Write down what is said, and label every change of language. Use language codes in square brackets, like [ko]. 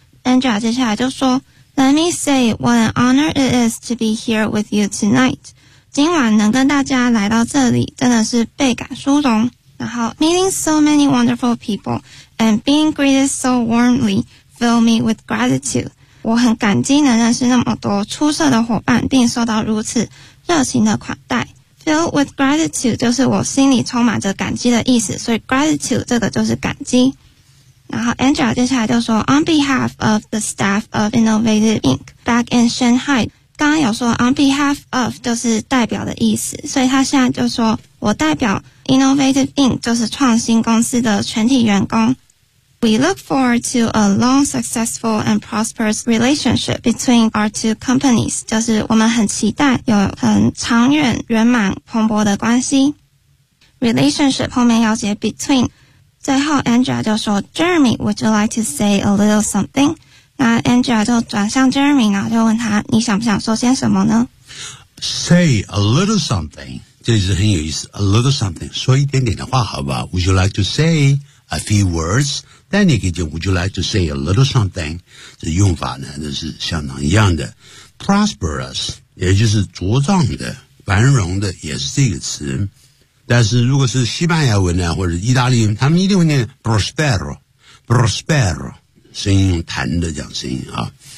[en] Andrea [zh] 接下来就说 [en] Let me say what an honor it is to be here with you tonight. [zh] 今晚能跟大家来到这里真的是倍感殊荣。然后 [en] Meeting so many wonderful people and being greeted so warmly fill me with gratitude. [zh] 我很感激能认识那么多出色的伙伴并受到如此热情的款待。 [en] Fill with gratitude [zh] 就是我心里充满着感激的意思，所以 gratitude 这个就是感激。 [en] 然后 Andrea [zh] 接下来就说 [en] On behalf of the staff of Innovative Inc. back in Shanghai， [zh] 刚刚有说 on behalf of 就是代表的意思，所以他现在就说我代表 Innovative Inc. 就是创新公司的全体员工。 [en] We look forward to a long, successful and prosperous relationship between our two companies， [zh] 就是我们很期待有很长远圆满蓬勃的关系。 [en] Relationship [zh] 后面要写 [en] between。最后 Andrea 就说 Jeremy, would you like to say a little something? [zh] 那 Andrea 就转向 Jeremy, 然后就问他你想不想说些什么呢？ [en] Say a little something, [zh] 这是很有意思， a little something, 说一点点的话好吧。 [en] Would you like to say a few words? [zh] 但你可以讲 [en] would you like to say a little something? [zh] 这用法呢那是相当一样的。 Prosperous, 也就是茁壮的繁荣的也是这个词，但是如果是西班牙文呢或者意大利文，他们一定会念 [it] prospero prospero， [zh] 声音用弹的讲声音啊。